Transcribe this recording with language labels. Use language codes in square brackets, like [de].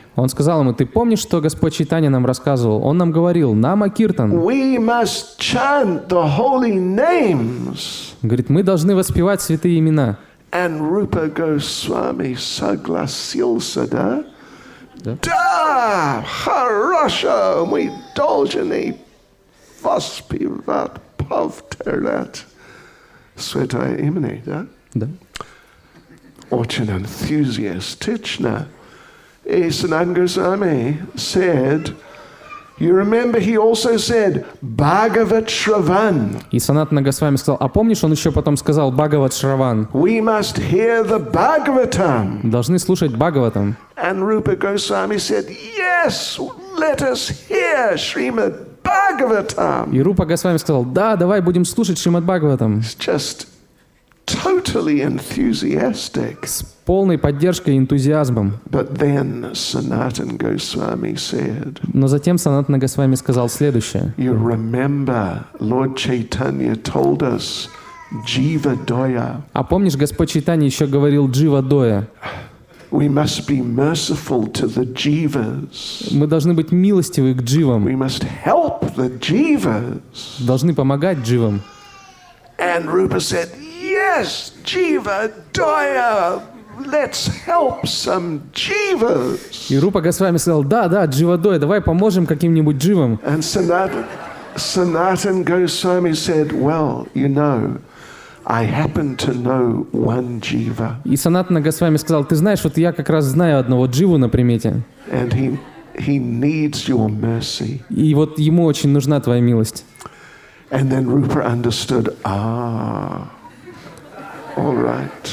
[ru] Он сказал ему, ты помнишь, что Господь Чайтанья нам рассказывал? Он нам говорил, Нама Киртан. [en] We must chant the holy names. [ru] Говорит, мы должны воспевать святые имена. [en] And Rupa Goswami [ru] согласился, да? Да. Да, хорошо, мы должны воспевать, повторять святое имя, да? Да. Очень энтузиастично. И [en] Sanatana Goswami said, you remember he also said, Bhagavat Shravan. [ru] И Санатана Госвами сказал, а помнишь, он еще потом сказал Бхагават Шраван. [en] We must hear the Bhagavatam. [ru] Должны слушать Бхагаватам. [en] And Rupa Goswami said, yes, let us hear Srimad Bhagavatam. [ru] И Рупа Госвами сказал, да, давай будем слушать Шримад Бхагаватам. [en] It's just totally enthusiastic. [ru] С полной поддержкой и энтузиазмом. [en] But then Sanatana Goswami said, [ru] Но затем Санатана Госвами сказал следующее. [en] you remember Lord Chaitanya told us, Jiva Doya. [ru] А помнишь, Господь Чайтанья еще говорил Джива Доя? [en] We must be merciful to the Jivas. [ru] Мы должны быть милостивы к дживам. We must help the Jivas. Должны помогать дживам. [en] And Rupa said, yes, Jiva Doya. Let's help some Jivas. [ru] И Рупа Госвами сказал, да, Джива Доя, давай поможем каким-нибудь дживам. [en] And Sanatana Goswami said, well, I happen to know one Jiva. [ru] И Санатана Госвами сказал, ты знаешь, вот я как раз знаю одного дживу на примете. [en] And he needs your mercy. [ru] И вот ему очень нужна твоя милость. [en] And then Rupa understood, all right.